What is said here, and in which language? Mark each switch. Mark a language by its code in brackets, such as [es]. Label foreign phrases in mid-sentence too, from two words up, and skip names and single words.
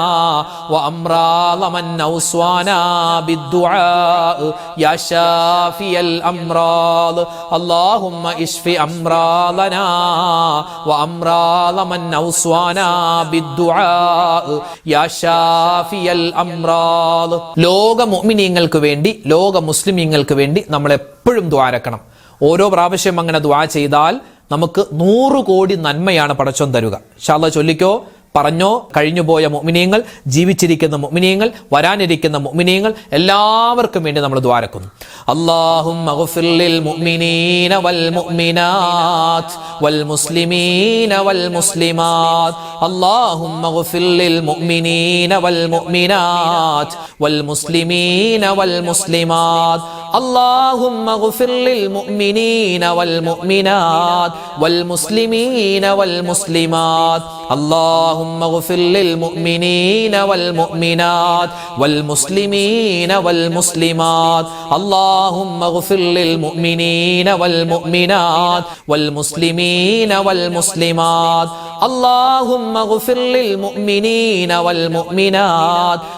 [ar] وأمراض من أوصانا بالدعاء يا شافي الأمراض اللهم اشف أمراضنا وأمراض من أوصانا بالدعاء يا شافي الأمراض. [ml] ലോക മുഅ്മിനീങ്ങൾക്ക് വേണ്ടി, ലോക മുസ്ലിമീങ്ങൾക്ക് വേണ്ടി നമ്മൾ എപ്പോഴും ദുആരക്കണം. ഓരോ പ്രാവശ്യം അങ്ങനെ ദുആ ചെയ്താൽ നമുക്ക് 100 കോടി നന്മയാണ് പടച്ചോൻ തരുക. [ar] إن شاء الله [ml] ചൊല്ലിക്കോ, പറഞ്ഞോ. കഴിഞ്ഞുപോയ മുഅ്മിനീങ്ങൾ, ജീവിച്ചിരിക്കുന്ന മുഅ്മിനീങ്ങൾ, വരാനിരിക്കുന്ന മുഅ്മിനീങ്ങൾ എല്ലാവർക്കും വേണ്ടി നമ്മൾ ദുആരക്കുന്നു. [ar] اللهم اغفر للمؤمنين والمؤمنات والمسلمين والمسلمات اللهم اغفر للمؤمنين والمؤمنات والمسلمين والمسلمات اللهم اغفر للمؤمنين والمؤمنات والمسلمين والمسلمات اللهم اغفر للمؤمنين والمؤمنات والمسلمين والمسلمات اللهم اغفر للمؤمنين والمؤمنات والمسلمين والمسلمات اللهم اغفر للمؤمنين والمؤمنات